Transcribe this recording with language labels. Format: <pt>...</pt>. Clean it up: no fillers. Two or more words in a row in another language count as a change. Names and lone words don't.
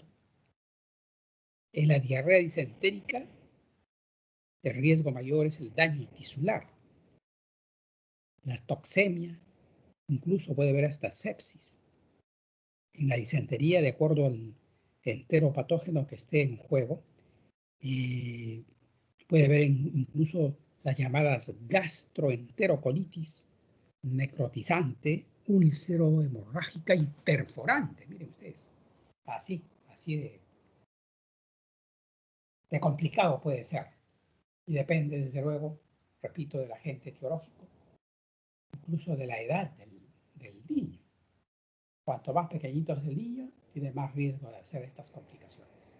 <es>En la diarrea disentérica, el riesgo mayor es el daño tisular, la toxemia, incluso puede haber hasta sepsis. En la disentería, de acuerdo al enteropatógeno que esté en juego, puede haber incluso las llamadas gastroenterocolitis, necrotizante, úlcero hemorrágica y perforante. Miren ustedes, así de complicado puede ser. Y depende, desde luego, repito, del agente etiológico, incluso de la edad del niño. Cuanto más pequeñito es el niño, tiene más riesgo de hacer estas complicaciones.</es>